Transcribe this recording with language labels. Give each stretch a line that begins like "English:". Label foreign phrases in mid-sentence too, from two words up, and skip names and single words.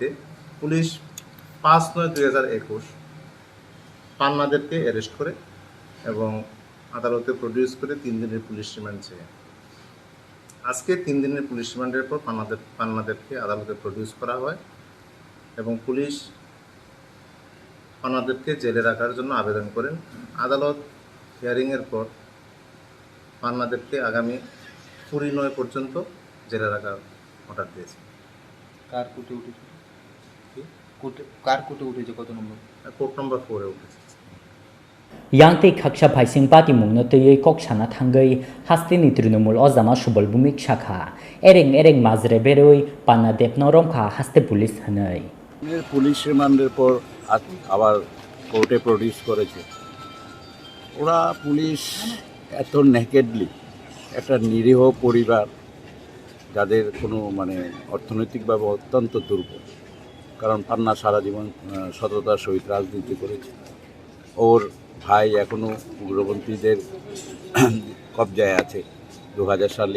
Bangla: পুলিশ 5/9/2021 পান্নাদেরকে অ্যারেস্ট করে এবং আদালতে প্রডিউস করে 3 দিনের
English: police remand
Bangla: চেয়ে আজকে 3 দিনের
English: police remand's
Bangla: পর পান্নাদেরকে আদালতে প্রডিউস করা হয় এবং পুলিশ পান্নাদেরকে জেলে রাখার জন্য আবেদন করেন আদালত হিয়ারিংয়ের পর পান্নাদেরকে আগামী 29 পর্যন্ত জেলে রাখার অর্ডার দিয়েছে কার কোর্টে উঠেছে কত নম্বর কোর্ট নম্বর 4 এ উঠেছে
Kok Borok: Yangtei Khaksha Phaising Patimungni Tei Koksana Thangai Hastini Trinamool Ojama Subol Bumik Shakha Ereng Mazre Beroi Panna Debno Romkha Haste Police hanai
English: police remand's
Bangla: পর আবার কোর্টে প্রডিউস করেছে ওরা পুলিশ এত নেকেডলি একটা নিরীহ পরিবার যাদের কোনো মানে অর্থনৈতিকভাবে অত্যন্ত দুর্বল কারণ পান্না সারা জীবন সততার সহিত রাজনীতি করেছে ওর ভাই এখনও উগ্রপন্থীদের কবজায় আছে 2000 সালে